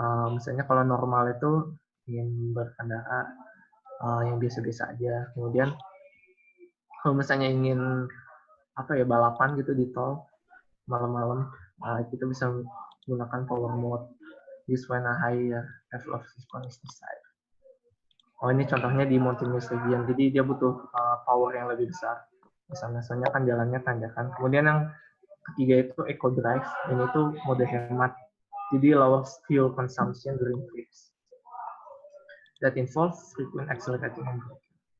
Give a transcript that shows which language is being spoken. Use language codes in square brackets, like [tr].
[id] Misalnya kalau normal itu ingin berkendara yang biasa-biasa aja. Kemudian kalau misalnya ingin balapan gitu di tol malam-malam, kita bisa menggunakan power mode. [en] This when a higher level of response is desired. [id] Ini contohnya di Montagnous Region. Jadi dia butuh power yang lebih besar. Misalnya kan jalannya tanjakan. Kemudian yang ketiga itu Eco Drive. Ini tuh mode hemat. Jadi [en] lower fuel consumption during trips. That involves frequent accelerating and braking.